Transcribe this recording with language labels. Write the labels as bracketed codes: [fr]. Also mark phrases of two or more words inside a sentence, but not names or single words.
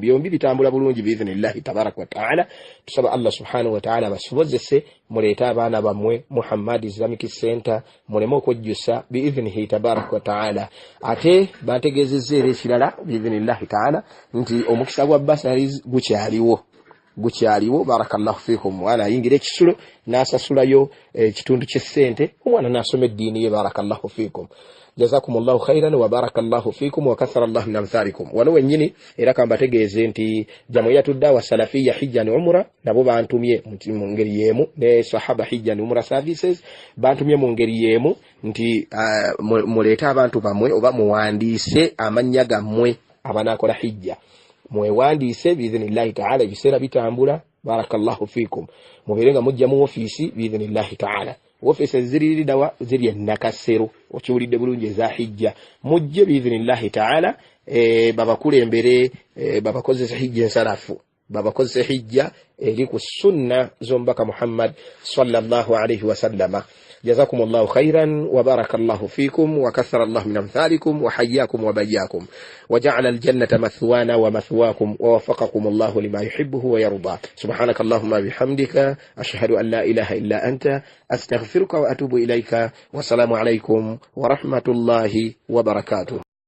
[lg] Byombi bitambula bulungi [ar] بإذن الله تبارك وتعالى. [lg] Tusaba Allah [ar] سبحانه وتعالى [lg] basobozese muleete abaana bammwe mu Hamad Islamic Center muleme okwejjusa [ar] بإذنه تبارك وتعالى. [lg] Ate bategeezezza era ekirala [ar] بإذن الله تعالى [lg] nti omukisa gwa basaries gukyaliwo. gukyaliwo [ar] بارك الله فيكم [lg] mwana ayingira ekisulo n'asasulayo kitundu ky'essente omwana n'asoma eddiini ye [ar] بارك الله فيكم جزاكم الله خيرا وبارك الله فيكم وكثر الله من أمثالكم [lg] wano wennyini era kambategeeze nti jamiyatu dawa salafiyya hijjan umra nabo bantumye mu ngeri yemu ne sahaba hijjan umra services bantumye mu ngeri yemu nti muleeta abantu bamwe oba muwandiise amannya gammwe abanakola hijja mwewandiise [ar] بإذن الله تعالى [lg] ebiseera bitambula [ar] بارك الله فيكم [lg] mubeerenga mujja mu ofiisi [ar] بإذن الله تعالى [lg] office ziri dawa ziri nakasero okiwulidde bulungi eza hijja mujje [ar] بإذن الله تعالى [lg] babakulembere babakozesa hijja ensalafu babakozesa hijja eri ku sunna zombaka [ar] Muhammad صلى الله عليه وسلم جزاكم الله خيرا وبارك الله فيكم وكثر الله من أمثالكم وحياكم وبياكم وجعل الجنة مثوانا ومثواكم ووفقكم الله لما يحبه ويرضى سبحانك اللهم بحمدك أشهد أن لا إله إلا أنت أستغفرك وأتوب إليك والسلام عليكم ورحمة الله وبركاته.